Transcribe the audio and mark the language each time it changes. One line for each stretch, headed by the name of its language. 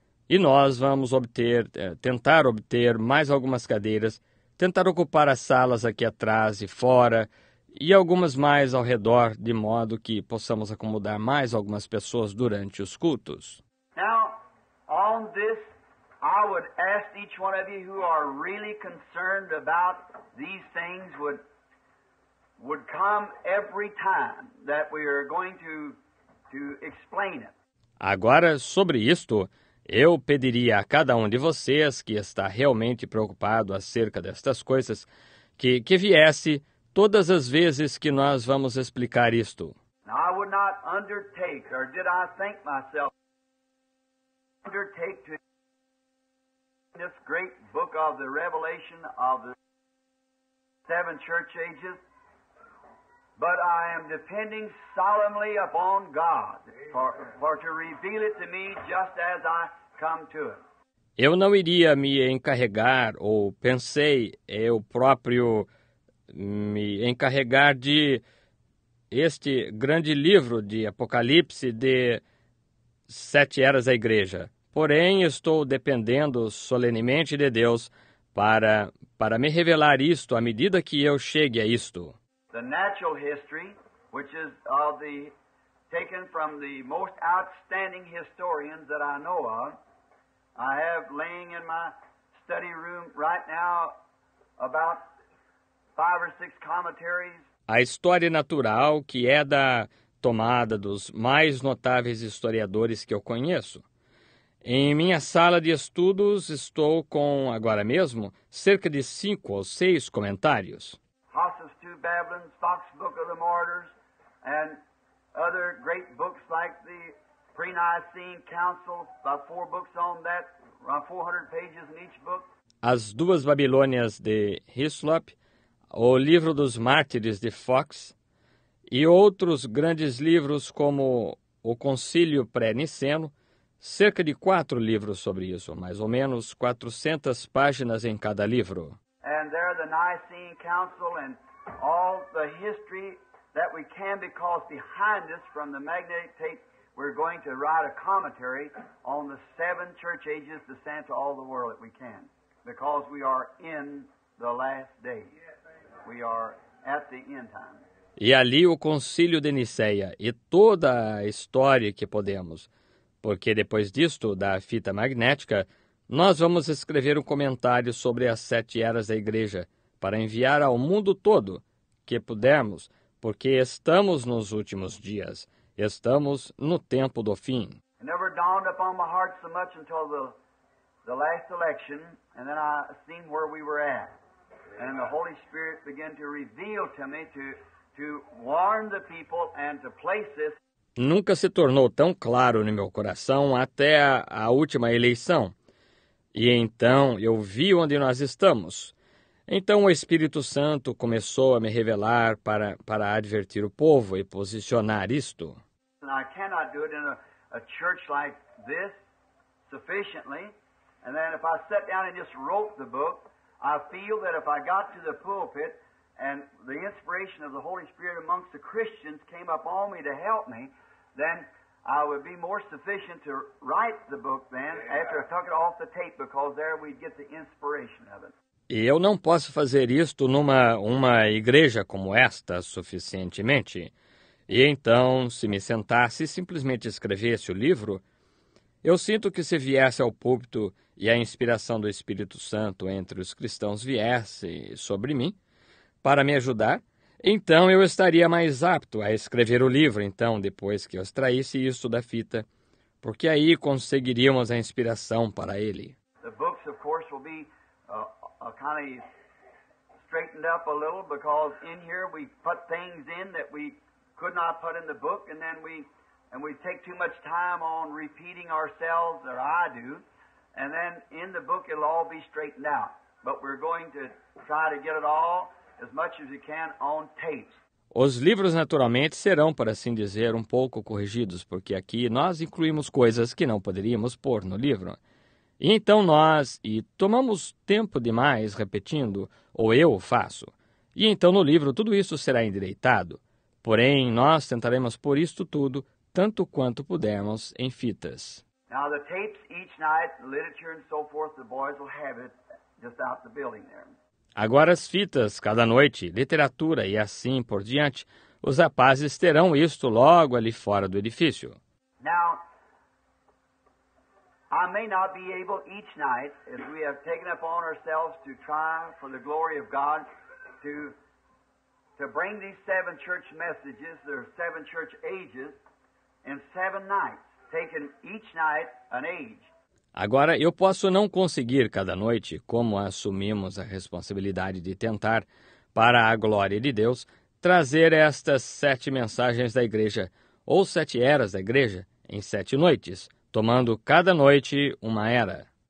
Portuguese: E nós vamos tentar obter mais algumas cadeiras, tentar ocupar as salas aqui atrás e fora, e algumas mais ao redor, de modo que possamos acomodar mais algumas pessoas durante os cultos.
English: Now, on this, I would ask each one of you who are really concerned about these things would come every time that we are going to explain it.
Portuguese: Agora, sobre isto, eu pediria a cada um de vocês que está realmente preocupado acerca destas coisas, que viesse todas as vezes que nós vamos explicar isto.
English: Now, I would not undertake, or did I think myself, undertake to this great book of the Revelation of the 7 church ages, but I am depending solemnly upon God for to reveal it to me just as I come to it.
Portuguese: Eu não iria me encarregar, ou pensei eu próprio me encarregar de este grande livro de Apocalipse de 7 eras da igreja. Porém, estou dependendo solenemente de Deus para me revelar isto à medida que eu chegue a isto.
English: The natural history, which is taken from the most outstanding historians that I know of, I have laying in my study room right now about 5 or 6 commentaries.
Portuguese: A história natural, que é da tomada dos mais notáveis historiadores que eu conheço. Em minha sala de estudos estou com, agora mesmo, cerca de 5 ou 6 comentários.
English: Hossus to Babylon, Fox Book of the Martyrs, and other great books like the Pre-Nicene Council, about 4 books on that, around 400 pages in each book.
Portuguese: As Duas Babilônias de Hislop, o Livro dos Mártires de Fox, e outros grandes livros como o Concílio Pré-Niceno, cerca de 4 livros sobre isso, mais ou menos 400 páginas em cada livro.
English: And there the Nicene Council and all the history that we can, because behind us from the magnetic tape, we're going to write a commentary on the 7 church ages to send to all the world that we can, because we are in the last days. We are at the end time.
Portuguese: E ali o Concílio de Nicéia e toda a história que podemos, porque depois disto, da fita magnética, nós vamos escrever um comentário sobre as 7 eras da igreja, para enviar ao mundo todo, que pudermos, porque estamos nos últimos dias, estamos no tempo do fim.
English: It never dawned upon my heart so much until the last election, and then I seen where we were at. And the Holy Spirit began to reveal to me to warn the people and to place this.
Portuguese: nunca se tornou tão claro no meu coração até a última eleição. E então eu vi onde nós estamos. Então o Espírito Santo começou a me revelar para advertir o povo e posicionar isto.
English: And I cannot do it in a church like this sufficiently. And then if I sat down and just wrote the book, I feel that if I got to the pulpit and the inspiration of the Holy Spirit amongst the Christians came upon me to help me, then I would be more sufficient to write the book then after I took it off the tape, because there we'd get the inspiration of it.
Portuguese: E eu não posso fazer isto numa igreja como esta suficientemente. E então, se me sentasse e simplesmente escrevesse o livro, eu sinto que se viesse ao púlpito e a inspiração do Espírito Santo entre os cristãos viesse sobre mim para me ajudar, então eu estaria mais apto a escrever o livro, então, depois que eu extraísse isso da fita, porque aí conseguiríamos a inspiração para ele.
English: The books, of course, will be kind of straightened up a little, because in here we put things in that we could not put in the book, and then we take too much time on repeating ourselves, or I do, and then in the book it'll all be straightened out. But we're going to try to get it all as much as we can on tapes.
Portuguese: Os livros, naturalmente, serão, por assim dizer, um pouco corrigidos, porque aqui nós incluímos coisas que não poderíamos pôr no livro. E então tomamos tempo demais repetindo, ou eu faço. E então no livro tudo isso será endireitado. Porém, nós tentaremos pôr isto tudo, tanto quanto pudermos, em fitas.
English: Now the tapes each night, literature and so forth, the boys will have it just out the building there.
Portuguese: Agora as fitas, cada noite, literatura e assim por diante, os rapazes terão isto logo ali fora do edifício.
English: Now, I may not be able each night, as we have taken upon ourselves to try for the glory of God, to bring these 7 church messages, there are 7 church ages, in 7 nights, taking each night an age.
Portuguese: Agora, eu posso não conseguir cada noite, como assumimos a responsabilidade de tentar, para a glória de Deus, trazer estas 7 mensagens da igreja, ou 7 eras da igreja, em 7 noites, tomando cada noite uma era.